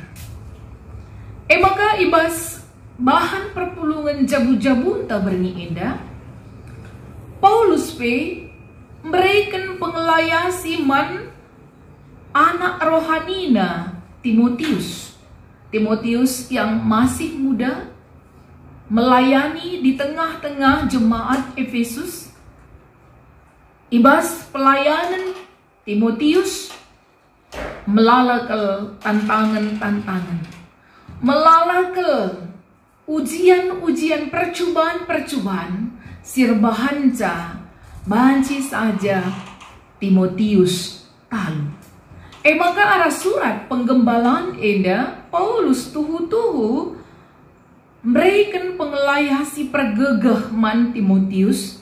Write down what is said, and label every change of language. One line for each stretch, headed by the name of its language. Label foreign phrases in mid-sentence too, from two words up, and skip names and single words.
Batak Karo: Maka ibas bahan perpulungan jabu-jabun ta berni eda, Paulus memberikan pengelayasi man anak rohanina Timotius.
Indonesian: Timotius yang masih muda melayani di tengah-tengah jemaat Efesus.
Batak Karo: Ibas pelayanan Timotius melalakal
Indonesian: tantangan-tantangan,
Batak Karo: melalakal
Indonesian: ujian-ujian percobaan-percobaan
Batak Karo: sirbahanca banci saja Timotius talu. Maka arah surat penggembalaan eda Paulus tuhu-tuhu memberikan pengelayasi pergegah man Timotius.